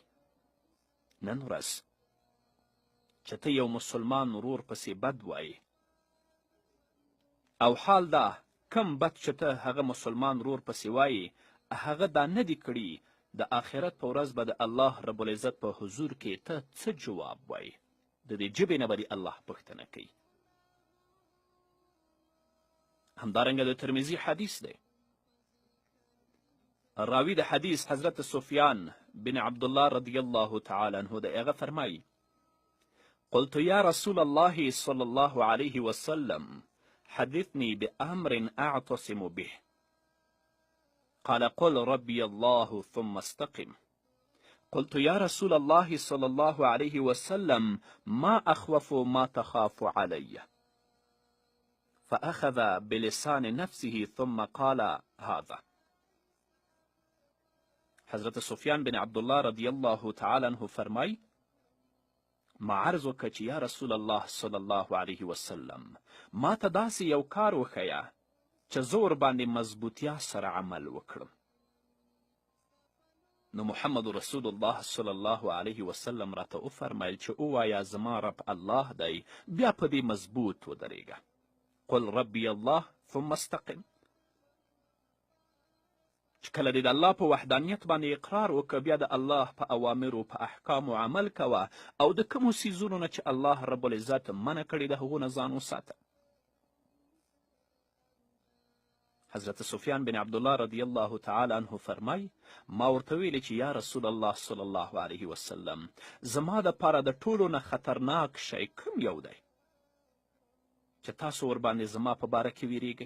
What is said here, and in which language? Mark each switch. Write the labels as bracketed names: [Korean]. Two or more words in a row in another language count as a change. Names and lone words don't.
[Pashto] نن ورځ چې ته یو مسلمان ورور پسې بد وایې، او حال دا کم بد چې ته هغه مسلمان ورور پسې وایې هغه دا نه دي کړي، د آخرت په ورځ به د [Arabic] الله رب العزت [Pashto] په حضور کې ته څه جواب وایې؟ د دې ژبې نه به د الله پوښتنه کوي. همدارنګه د ترمذي حدیث دی. راوی د حدیث حضرت سفیان بن عبدالله [Arabic] رضی الله تعالی عنه [Pashto] دی. هغه فرمایي: [Arabic] قلت یا رسول الله صلی الله علیه وسلم حدثني بأمر أعتصم به قال قل ربي الله ثم استقم. قلت يا رسول الله صلى الله عليه وسلم ما أخوف ما تخاف علي؟ فأخذ بلسان نفسه ثم قال هذا. [Pashto] حضرت سفیان بن عبدالله [Arabic] رضی الله تعالی عنه [Pashto] فرمای: ما عرض وکړه چې [Arabic] یا رسول الله صلی الله علیه وسلم [Pashto] ما ته داسې یو کار وښیه چې زه ورباندې مضبوطیا سره عمل وکړم. نو محمد [Arabic] رسول الله صلی الله علیه وسلم [Pashto] راته وفرمیل چې ووایه زما رب الله دی، بیا په دې مضبوط ودرېږه. [Arabic] قل ربي الله ثم استقم. [Pashto] چې کله دې د الله په وحدانیت باندې اقرار وکړه، بیا د الله په اوامرو په احکامو عمل کوه، او د کومو څیزونو نه چې [Arabic] الله رب العزت [Pashto] منع کړي د هغو نه ځان وساته. حضرت سفیان بن عبدالله [Arabic] رضی الله تعالی عنه [Pashto] فرمای: ما ورته ویلې چې [Arabic] یا رسول الله صلی الله علیه وسلم [Pashto] زما دپاره د ټولو نه خطرناک شی کوم یو دی چې تاسو ورباندې زما په باره کې ویریږئ؟